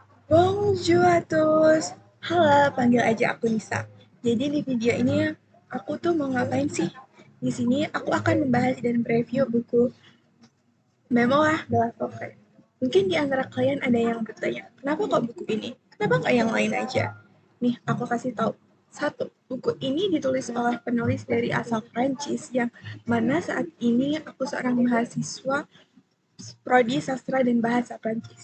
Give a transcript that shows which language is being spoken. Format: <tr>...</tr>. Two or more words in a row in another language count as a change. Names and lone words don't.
<fr>Bonjour à tous.</fr> <id>Halo, panggil aja aku Nisa. Jadi di video ini aku tuh mau ngapain sih? Di sini aku akan membahas dan mereview buku Memoir de la Forêt. Mungkin di antara kalian ada yang bertanya, kenapa kok buku ini? Kenapa nggak yang lain aja? Nih, aku kasih tahu. Satu, buku ini ditulis oleh penulis dari asal Prancis yang mana saat ini aku seorang mahasiswa prodi sastra dan bahasa Prancis.</id>